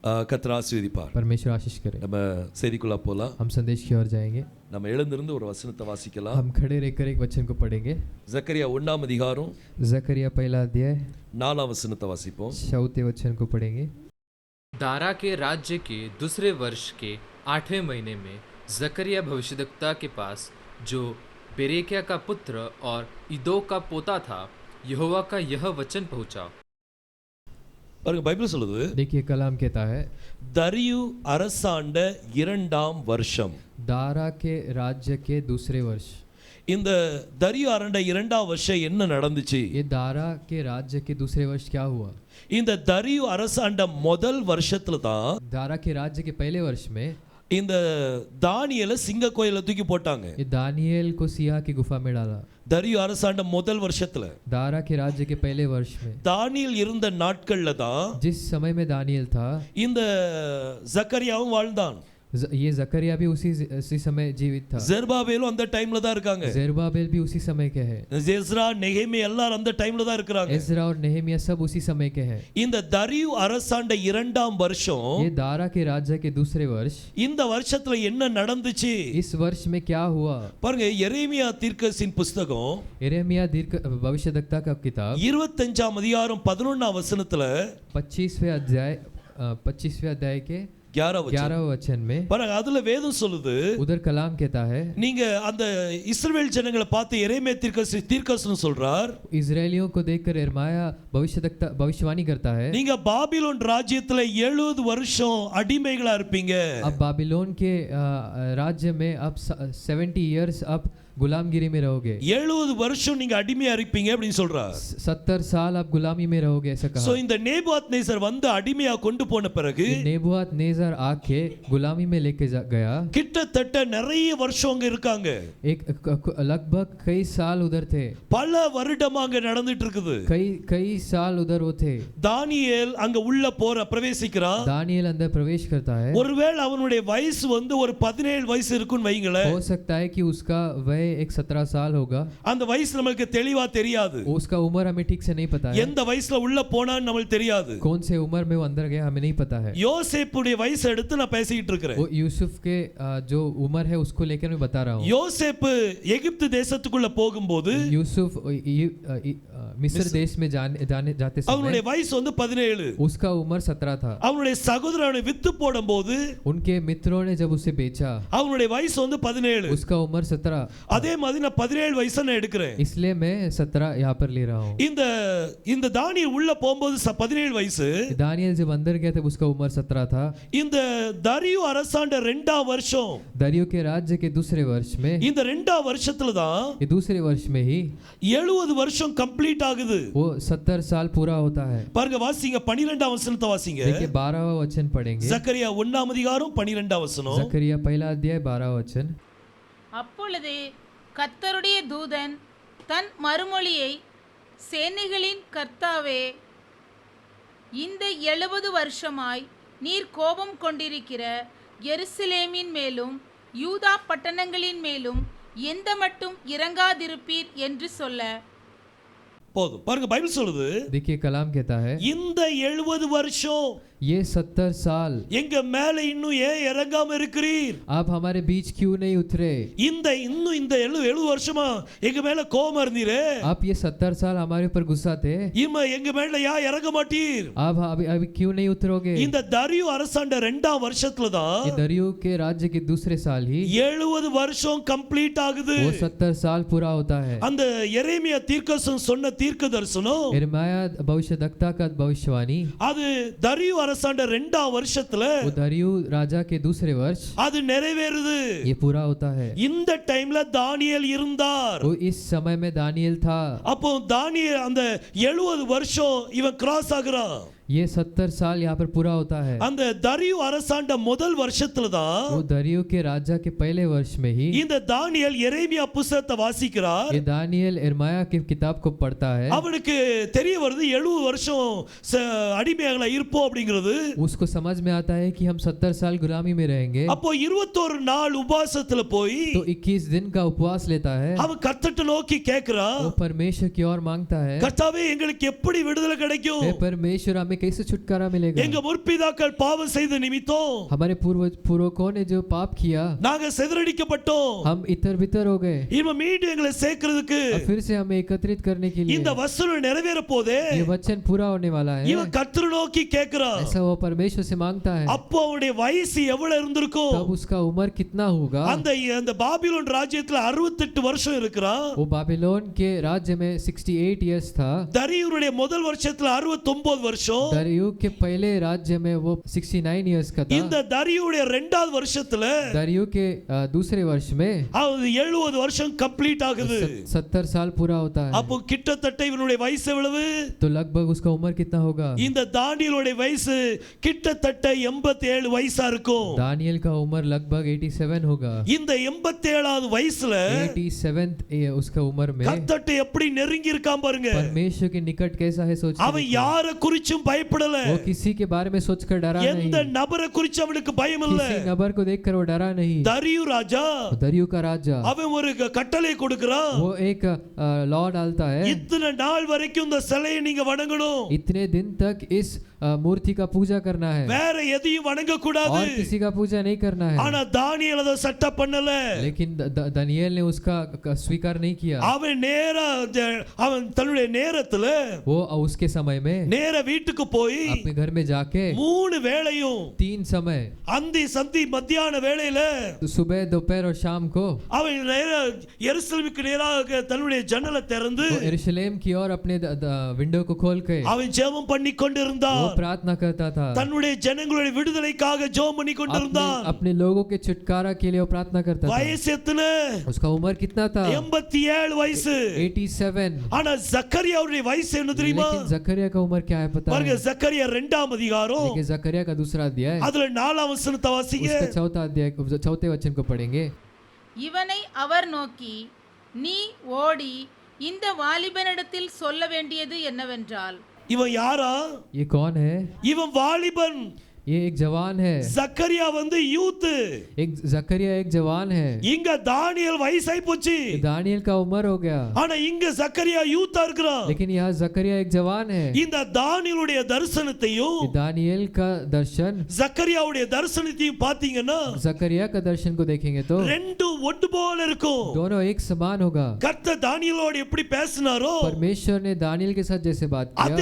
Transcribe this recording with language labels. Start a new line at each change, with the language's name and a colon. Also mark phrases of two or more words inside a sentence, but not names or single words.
Tamil: கர்த்தர் ஆசீர்வதிப்பார்.
Hindi: परमेश्वर आशीष करे।
Tamil: நம்ம செய்திக்குள்ள போலாம்.
Hindi: हम संदेश की ओर जाएंगे।
Tamil: நம்ம எழுந்திருந்து ஒரு வசனத்தை வாசிக்கலாம்.
Hindi: हम खड़े रहकर एक वचन को पढ़ेंगे।
Tamil: जकरिया 1 அதிகாரம்
Hindi: जकरिया पहला अध्याय
Tamil: 4 வசனத்தை வாசிப்போம்.
Hindi: 4 वचन को पढ़ेंगे। दारा के राज्य के दूसरे वर्ष के 8वें महीने में जकरिया भविष्यद्वक्ता के पास, जो बेरेकिया का पुत्र और इदो का पोता था, यहोवा का यह वचन पहुंचा।
Tamil: பாருங்க, பைபிள் சொல்லுது,
Hindi: देखिए कलाम कहता है,
Tamil: தரியு அரசாண்ட 2ஆம் வருஷம்,
Hindi: दारा के राज्य के दूसरे वर्ष।
Tamil: இந்த தரியு அரண்ட 2ஆம் வருஷம் என்ன நடந்துச்சு?
Hindi: ये दारा के राज्य के दूसरे वर्ष क्या हुआ?
Tamil: இந்த தரியு அரசாண்ட முதல் வருஷத்துல தான்
Hindi: दारा के राज्य के पहले वर्ष में
Tamil: இந்த தானியேலை சிங்க கோயில தூக்கி போட்டாங்க.
Hindi: ये दानियेल को सिया की गुफा में डाला।
Tamil: தரியு அரசாண்ட முதல் வருஷத்துல,
Hindi: दारा के राज्य के पहले वर्ष में,
Tamil: தானியேல் இருந்த நாட்கள்ல தான்
Hindi: जिस समय में दानियेल था,
Tamil: இந்த ஜக்கரியாவும் வாழ்ந்தான்.
Hindi: ये जकरिया भी उसी समय जीवित था।
Tamil: ஜெருபாபேலும் அந்த டைம்ல தான் இருக்காங்க.
Hindi: जेरुब्बाबेल भी उसी समय के हैं।
Tamil: எஸ்ரா, நெகேமியா எல்லாரும் அந்த டைம்ல தான் இருக்காங்க.
Hindi: एज्रा और नेहेमिया सब उसी समय के हैं।
Tamil: இந்த தரியு அரசாண்ட 2ஆம் வருஷம்,
Hindi: ये दारा के राज्य के दूसरे वर्ष,
Tamil: இந்த வருஷத்துல என்ன நடந்துச்சு
Hindi: इस वर्ष में क्या हुआ?
Tamil: பாருங்க, எரேமியா தீர்க்கதரிசியின் புத்தகம்
Hindi: यिर्मयाह दीर्घ भविष्यद्वक्ता का किताब
Tamil: 25ஆம் அதிகாரம் 11ஆம் வசனத்துல
Hindi: 25वें अध्याय के 11 वचन में
Tamil: பாருங்க, அதுல வேதம் சொல்லுது,
Hindi: उधर कलाम कहता है,
Tamil: நீங்க அந்த இஸ்ரவேல் ஜனங்களை பார்த்து எரேமியா தீர்க்கதரிசி சொல்றார்,
Hindi: इजरायलियों को देखकर यिर्मयाह भविष्यवाणी करता है,
Tamil: நீங்க பாபிலோன் ராஜ்யத்துல 70 வருஷம் அடிமைகளா இருப்பீங்க.
Hindi: अब बाबिलोन के राज्य में अब 70 इयर्स अब गुलामगिरी में रहोगे।
Tamil: 70 வருஷம் நீங்க அடிமையா இருப்பீங்க அப்படின்னு சொல்றார்.
Hindi: 70 साल आप गुलामी में रहोगे, ऐसा कहा।
Tamil: சோ இந்த நேபுகாத்நேசர் வந்து அடிமையா கொண்டு போன பிறகு
Hindi: नेबुकदनेस्सर आके गुलामी में लेके गया।
Tamil: கிட்டத்தட்ட நிறைய வருஷம் அங்க இருக்காங்க.
Hindi: एक लगभग कई साल उधर थे।
Tamil: பல வருடமா அங்க நடந்துட்டு இருக்குது.
Hindi: कई साल उधर वो थे।
Tamil: தானியேல் அங்க உள்ள பிரவேசிக்கிறான்.
Hindi: दानियेल अंदर प्रवेश करता है।
Tamil: ஒருவேளை அவனுடைய வயசு வந்து ஒரு 17 வயசு இருக்குன்னு வைங்களே,
Hindi: हो सकता है कि उसका वय एक 17 साल होगा।
Tamil: அந்த வயசு நமக்கு தெளிவா தெரியாது.
Hindi: उसका उम्र हमें ठीक से नहीं पता है।
Tamil: எந்த வயசுல உள்ள போனான்னு நமக்கு தெரியாது.
Hindi: कौन से उम्र में वो अंदर गया हमें नहीं पता है।
Tamil: யோசேப்புடைய வயசை எடுத்து நான் பேசிட்டு இருக்கேன்.
Hindi: वो यूसुफ के जो उम्र है उसको लेकर मैं बता रहा हूँ।
Tamil: யோசேப்பு எகிப்து தேசத்துக்குள்ள போகும்போது,
Hindi: यूसुफ मिस्र देश में जाते
Tamil: அவனுடைய
Hindi: समय
Tamil: வயசு வந்து 17.
Hindi: उसका उम्र 17 था।
Tamil: அவனுடைய சகோதரனை வித்து போடும்போது
Hindi: उनके मित्रों ने जब उसे बेचा,
Tamil: அவனுடைய வயசு வந்து 17.
Hindi: उसका उम्र 17।
Tamil: அதே மாதிரி நான் 17 வயசை நான் எடுக்கிறேன்.
Hindi: इसलिए मैं 17 यहाँ पर ले रहा हूँ।
Tamil: இந்த தானியேல் உள்ள போகும்போது 17 வயசு.
Hindi: दानियेल जब अंदर गया तब उसका उम्र 17 था।
Tamil: இந்த தரியு அரசாண்ட 2ஆம் வருஷம்,
Hindi: दरियो के राज्य के दूसरे वर्ष में,
Tamil: இந்த 2ஆம் வருஷத்துல தான்
Hindi: ये दूसरे वर्ष में ही
Tamil: 70 வருஷம் கம்ப்ளீட் ஆகுது.
Hindi: वो 70 साल पूरा होता है।
Tamil: பாருங்க, வாசிங்க 12ஆம் வசனத்தை வாசிங்க.
Hindi: देखिए 12वां वचन पढ़ेंगे।
Tamil: ஜக்கரியா 1ஆம் அதிகாரம் 12ஆம் வசனம்.
Hindi: जकरिया पहला अध्याय 12 वचन।
Tamil: அப்பொழுது கர்த்தருடைய தூதன் தன் மறுமொழியை, சேனைகளின் கர்த்தாவே, இந்த 70 வருஷமாய் நீர் கோபம் கொண்டிருக்கிற எருசலேமின் மேலும் யூதா பட்டணங்களின் மேலும் எந்த மட்டும் இறங்காதிருப்பீர் என்று சொல்ல. போதும். பாருங்க, பைபிள் சொல்லுது,
Hindi: देखिए कलाम कहता है,
Tamil: இந்த 70 வருஷம்
Hindi: ये 70 साल
Tamil: எங்க மேல இன்னும் ஏன் இறங்காம இருக்கிறீர்?
Hindi: आप हमारे बीच क्यों नहीं उतरे?
Tamil: இந்த 70 வருஷமா எங்க மேல கோபம் இருந்தீரே,
Hindi: आप ये 70 साल हमारे ऊपर गुस्सा थे,
Tamil: எங்க மேல இறங்க மாட்டீர்?
Hindi: आप अभी क्यों नहीं उतरोगे?
Tamil: இந்த தரியு அரசாண்ட 2ஆம் வருஷத்துல தான்
Hindi: ये दरियो के राज्य के दूसरे साल ही
Tamil: 70 வருஷம் கம்ப்ளீட் ஆகுது.
Hindi: वो 70 साल पूरा होता है।
Tamil: அந்த எரேமியா தீர்க்கதரிசனம் சொன்ன தீர்க்க தரிசனம்,
Hindi: यिर्मयाह भविष्यद्वक्ता का भविष्यवाणी,
Tamil: அது தரியு அரசாண்ட 2ஆம் வருஷத்துல
Hindi: वो दरियो राजा के दूसरे वर्ष
Tamil: அது நிறைவேறுது.
Hindi: ये पूरा होता है।
Tamil: இந்த டைம்ல தானியேல் இருந்தார்.
Hindi: वो इस समय में दानियेल था।
Tamil: அப்போ தானியேல் அந்த 70 வருஷம் இவன் கிராஸ் ஆகுறான்.
Hindi: ये 70 साल यहाँ पर पूरा होता है।
Tamil: அந்த தரியு அரசாண்ட முதல் வருஷத்துல தான்
Hindi: वो दरियो के राजा के पहले वर्ष में ही
Tamil: இந்த தானியேல் எரேமியா புத்தகத்தை வாசிக்கிறார்.
Hindi: ये दानियेल यिर्मयाह की किताब को पढ़ता है।
Tamil: அவனுக்கு தெரிய வருது 70 வருஷம் அடிமையாக இருப்போம் அப்படிங்கிறது.
Hindi: उसको समझ में आता है कि हम 70 साल गुलामी में रहेंगे।
Tamil: அப்போ 21 நாள் உபவாசத்துல போய்
Hindi: तो 21 दिन का उपवास लेता है।
Tamil: அவன் கர்த்தரை நோக்கி கேக்குறான்,
Hindi: वो परमेश्वर की ओर मांगता है,
Tamil: கர்த்தாவே எங்களுக்கு எப்படி விடுதலை கிடைக்கும்?
Hindi: हे परमेश्वर हमें कैसे छुटकारा मिलेगा?
Tamil: எங்க முற்பிதாக்கள் பாவம் செய்த நிமித்தம்
Hindi: हमारे पूर्वजों ने जो पाप किया,
Tamil: நாங்க சிதறடிக்கப்பட்டோம்.
Hindi: हम इतर बितर हो गए।
Tamil: இவன் மீண்டும் எங்களை சேர்க்கிறதுக்கு
Hindi: अब फिर से हमें एकत्रित करने के लिए
Tamil: இந்த வசனம் நிறைவேற போதே
Hindi: ये वचन पूरा होने वाला है।
Tamil: இவன் கர்த்தரை நோக்கி கேட்கிறான்.
Hindi: ऐसा वो परमेश्वर से मांगता है।
Tamil: அப்போ அவனுடைய வயசு எவ்வளவு இருந்திருக்கும்?
Hindi: तब उसका उम्र कितना होगा?
Tamil: அந்த பாபிலோன் ராஜ்யத்துல 68 வருஷம் இருக்கிறான்.
Hindi: वो बाबिलोन के राज्य में 68 इयर्स था।
Tamil: தரியுடைய முதல் வருஷத்துல 69 வருஷம்.
Hindi: दरियु के पहले राज्य में वो 69 इयर्स का था।
Tamil: இந்த தரியுடைய இரண்டாவது வருஷத்துல
Hindi: दरियु के दूसरे वर्ष में
Tamil: 70 வருஷம் கம்ப்ளீட் ஆகுது.
Hindi: 70 साल पूरा होता है।
Tamil: அப்போ கிட்டத்தட்ட இவனுடைய வயசு எவ்வளவு?
Hindi: तो लगभग उसका उम्र कितना होगा?
Tamil: இந்த தானியேலுடைய வயசு கிட்டத்தட்ட 87 வயசா இருக்கும்.
Hindi: दानियल का उम्र लगभग 87 होगा।
Tamil: இந்த 87வது வயசுல
Hindi: 87th उसका उम्र में
Tamil: கர்த்தரை எப்படி நெருங்கி இருக்கான் பாருங்க.
Hindi: परमेश्वर के निकट कैसा है सोच।
Tamil: அவன் யார குறிச்சும் பயப்படல.
Hindi: वो किसी के बारे में सोचकर डरा नहीं।
Tamil: எந்த நபரை குறிச்சு அவனுக்கு பயம் இல்ல.
Hindi: किसी नबर को देखकर वो डरा नहीं।
Tamil: தரியு ராஜா
Hindi: दरियु का राजा
Tamil: அவன் ஒரு கட்டளை கொடுக்கிறான்.
Hindi: वो एक लॉ डालता है,
Tamil: இத்தனை நாள் வரைக்கும் இந்த சிலையை நீங்க வணங்கணும்.
Hindi: इतने दिन तक इस मूर्ति का पूजा करना है,
Tamil: வேற எதையும் வணங்க கூடாது.
Hindi: और किसी का पूजा नहीं करना है।
Tamil: ஆனா தானியேல் அதை சட்ட பண்ணல.
Hindi: लेकिन दानियेल ने उसका स्वीकार नहीं किया।
Tamil: அவன் அவன் தன்னுடைய நேரத்துல
Hindi: वो उसके समय में
Tamil: நேர வீட்டுக்கு போய்
Hindi: अपने घर में जाके
Tamil: 3 வேளையும்
Hindi: 3 समय
Tamil: அந்தி சந்தி மத்தியான வேளையில
Hindi: सुबह दोपहर और शाम को
Tamil: அவன் எருசலேமுக்கு நேராக தன்னுடைய ஜன்னலை திறந்து
Hindi: यरूशलेम की ओर अपने विंडो को खोल के
Tamil: அவன் ஜெபம் பண்ணி கொண்டிருந்தான்.
Hindi: वो प्रार्थना करता था।
Tamil: தன்னுடைய ஜனங்களுடைய விடுதலைக்காக ஜெபம் பண்ணி கொண்டிருந்தான்.
Hindi: अपने लोगों के छुटकारा के लिए वो प्रार्थना करता था।
Tamil: வயசு எத்தனை?
Hindi: उसका उम्र कितना था?
Tamil: 87 வயசு.
Hindi: 87।
Tamil: ஆனா ஜக்கரியாவுடைய வயசு என்ன தெரியுமா?
Hindi: लेकिन जकरिया का उम्र क्या है पता
Tamil: பாருங்க,
Hindi: है?
Tamil: ஜக்கரியா 2ஆம் அதிகாரம்
Hindi: लेकिन जकरिया का दूसरा अध्याय,
Tamil: அதுல 4ஆம் வசனத்தை வாசிங்க.
Hindi: उसका चौथा अध्याय, चौथे वचन को पढ़ेंगे।
Tamil: இவனை அவர் நோக்கி, நீ ஓடி இந்த வாலிபனிடத்தில் சொல்ல வேண்டியது என்னவென்றால். இவன் யாரா?
Hindi: ये कौन है?
Tamil: இவன் வாலிபன்.
Hindi: ये एक जवान है।
Tamil: ஜக்கரியா யூத்.
Hindi: एक जकरिया एक जवान है।
Tamil: இங்க தானியேல் வயசாய் போச்சு.
Hindi: दानियल का उम्र हो गया।
Tamil: ஆனா இங்க ஜக்கரியா யூத்தா இருக்கிறான்.
Hindi: लेकिन यहाँ जकरिया एक जवान है।
Tamil: இந்த தானியேலுடைய தரிசனத்தையும்
Hindi: दानियल का दर्शन,
Tamil: ஜக்கரியாவுடைய தரிசனத்தையும் பாத்தீங்கன்னா
Hindi: जकरिया का दर्शन को देखेंगे तो
Tamil: ரெண்டு ஒன்று போல இருக்கும்.
Hindi: दोनों एक समान होगा।
Tamil: கர்த்தர் தானியேலோடு எப்படி பேசினாரோ
Hindi: परमेश्वर ने दानियल के साथ जैसे बात
Tamil: அதே